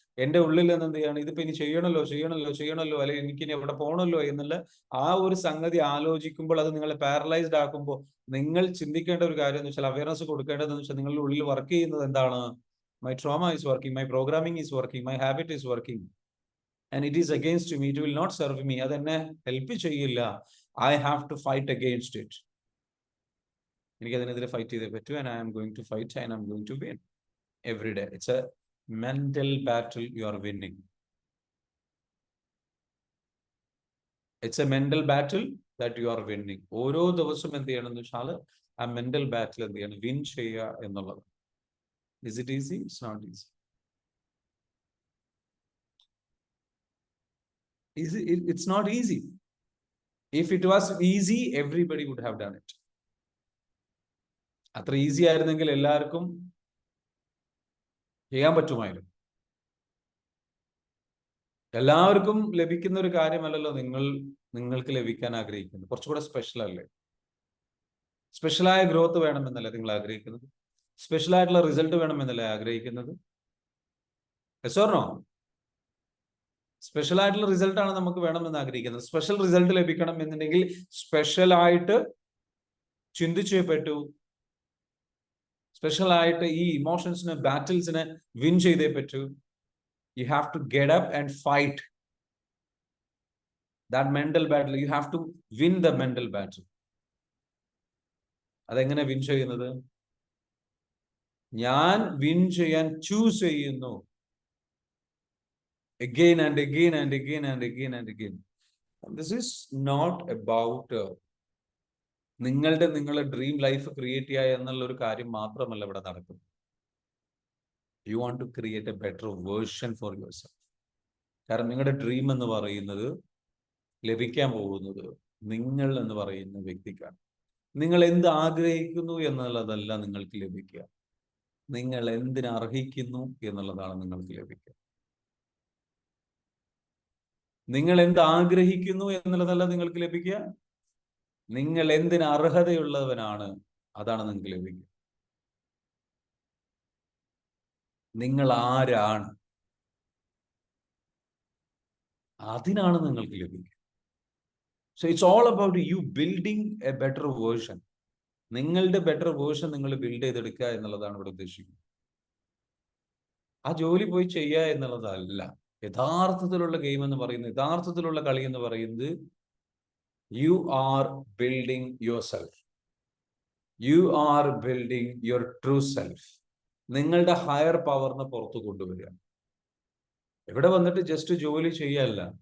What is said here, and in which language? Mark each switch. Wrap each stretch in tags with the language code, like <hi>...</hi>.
<ml>എന്റെ ഉള്ളിൽ നിന്ന് എന്ത് ചെയ്യാണ്, ഇതിപ്പോ ഇനി ചെയ്യണല്ലോ, അല്ലെങ്കിൽ എനിക്കിനി എവിടെ പോകണല്ലോ എന്നുള്ള ആ ഒരു സംഗതി ആലോചിക്കുമ്പോൾ, അത് നിങ്ങളെ പാരലൈസ്ഡ് ആക്കുമ്പോൾ, നിങ്ങൾ ചിന്തിക്കേണ്ട ഒരു കാര്യം എന്ന് വെച്ചാൽ, അവയർനെസ് കൊടുക്കേണ്ടതെന്ന് വെച്ചാൽ, നിങ്ങളുടെ ഉള്ളിൽ വർക്ക് ചെയ്യുന്നത് എന്താണ്?</ml> <en>My trauma is working, my programming is working, my habit is working, and it is against me. It will not serve me.</en> <ml>അതെന്നെ ഹെൽപ്പ് ചെയ്യില്ല.</ml> <en>I have to fight against it.</en> <ml>എനിക്ക് അതിനെതിരെ fight ചെയ്തേ പറ്റൂ.</ml> <en>And I am going to fight and I am going to win every day. It's a mental battle you are winning. It's a mental battle that you are winning.</en> <ml>ഓരോ ദിവസവും എന്ത് ചെയ്യണമെന്ന് വെച്ചാൽ ആ മെന്റൽ ബാറ്റിൽ എന്ത് ചെയ്യണം, വിൻ ചെയ്യുക എന്നുള്ളത്.</ml> <en>Is it easy? It's not easy. It's not easy. If it was easy, everybody would have done it.</en> <ml>അത്ര ഈസി ആയിരുന്നെങ്കിൽ എല്ലാവർക്കും ചെയ്യാൻ പറ്റുമായിരുന്നു. എല്ലാവർക്കും ലഭിക്കുന്ന ഒരു കാര്യമല്ലല്ലോ നിങ്ങൾക്ക് ലഭിക്കാൻ ആഗ്രഹിക്കുന്നത്. കുറച്ചുകൂടെ സ്പെഷ്യൽ അല്ലേ? സ്പെഷ്യലായ ഗ്രോത്ത് വേണമെന്നല്ലേ നിങ്ങൾ ആഗ്രഹിക്കുന്നത്? സ്പെഷ്യൽ ആയിട്ടുള്ള റിസൾട്ട് വേണമെന്നല്ലേ ആഗ്രഹിക്കുന്നത്? Yes or no? സ്പെഷ്യൽ ആയിട്ടുള്ള റിസൾട്ടാണ് നമുക്ക് വേണമെന്ന് ആഗ്രഹിക്കുന്നത്. സ്പെഷ്യൽ റിസൾട്ട് ലഭിക്കണം എന്നുണ്ടെങ്കിൽ സ്പെഷ്യൽ ആയിട്ട് ചിന്തിച്ചേ പറ്റൂ, സ്പെഷ്യൽ ആയിട്ട് ഈ ഇമോഷൻസിനെ, ബാറ്റിൽസിനെ വിൻ ചെയ്തേ പറ്റൂ.</ml> <en>You have to get up and fight that mental battle. You have to win the mental battle.</en> <ml>അതെങ്ങനെ വിൻ ചെയ്യുന്നത്? ഞാൻ വിൻ ചെയ്യാൻ ചൂസ് ചെയ്യുന്നു.</ml> <en>Again and again and again and again and again. And this is not about</en> <ml>നിങ്ങളുടെ dream life create ചെയ്യുക എന്നുള്ള ഒരു കാര്യം മാത്രമല്ല ഇവിടെ നടക്കുന്നത്.</ml> <en>You want to create a better version for yourself.</en> <ml>കാരണം നിങ്ങളുടെ ഡ്രീം എന്ന് പറയുന്നത്, ലഭിക്കാൻ പോകുന്നത് നിങ്ങൾ എന്ന് പറയുന്ന വ്യക്തിക്കാണ്. നിങ്ങൾ എന്ത് ആഗ്രഹിക്കുന്നു എന്നുള്ളതല്ല നിങ്ങൾക്ക് ലഭിക്കുക, നിങ്ങൾ എന്തിന് അർഹിക്കുന്നു എന്നുള്ളതാണ് നിങ്ങൾക്ക് ലഭിക്കുക. നിങ്ങൾ എന്ത് ആഗ്രഹിക്കുന്നു എന്നുള്ളതല്ല നിങ്ങൾക്ക് ലഭിക്കുക, നിങ്ങൾ എന്തിന് അർഹതയുള്ളവനാണ് അതാണ് നിങ്ങൾക്ക് ലഭിക്കുക. നിങ്ങൾ ആരാണ് അതിനാണ് നിങ്ങൾക്ക് ലഭിക്കുക.</ml> <en>So it's all about you building a better version.</en> <ml>നിങ്ങളുടെ ബെറ്റർ വേർഷൻ നിങ്ങൾ ബിൽഡ് ചെയ്തെടുക്കുക എന്നുള്ളതാണ് ഇവിടെ ഉദ്ദേശിക്കുന്നത്. ആ ജോലി പോയി ചെയ്യുക എന്നുള്ളതല്ല യഥാർത്ഥത്തിലുള്ള ഗെയിം എന്ന് പറയുന്നത്. യഥാർത്ഥത്തിലുള്ള കളി എന്ന് പറയുന്നത്</ml> <en>you are building yourself. You are building your true self.</en> <ml>നിങ്ങളുടെ ഹയർ പവറിനെ പുറത്തു കൊണ്ടുവരിക. ഇവിടെ വന്നിട്ട് ജസ്റ്റ് ജോലി ചെയ്യല്ല.</ml>